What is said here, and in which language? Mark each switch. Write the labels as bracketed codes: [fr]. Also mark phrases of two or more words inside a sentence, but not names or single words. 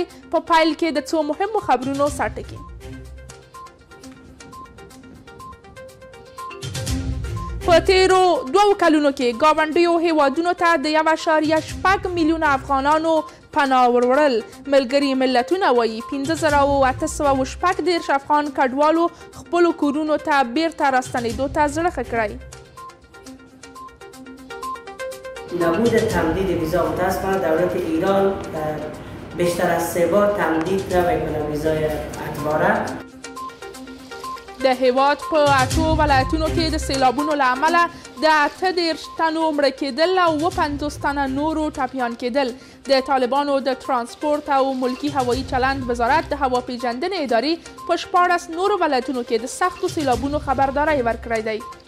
[ps] په پیل کې د څو مهمو خبرونو سرټکي. په تیرو 2 کلونو کې ګاونډیو هیوادونو ته د 1.8 میلیونه افغانانو پناه وروړل. ملګري ملتونه وایي 15814 افغان کډوالو خپلو کورونو ته بیرته راستنېدو ته زړه ښه کړی. [fa] نبود تمدید ویزا متاسفانه دولت ایران بیشتر از 3 بار تمدید نمیکنه ویزای اعتباره. [ps] د هیواد په 8 ولایتونو کې د سیلابونو له امله د 18 تنو مړه کېدل او 50 تنه نورو ټپیان کېدل. د طالبانو د ترانسپورت او ملکي هوایي چلند وزارت د هواپیژندنې ادارې په 14 نورو ولایتونو کې د سختو سیلابونو خبرداری ورکړی دی.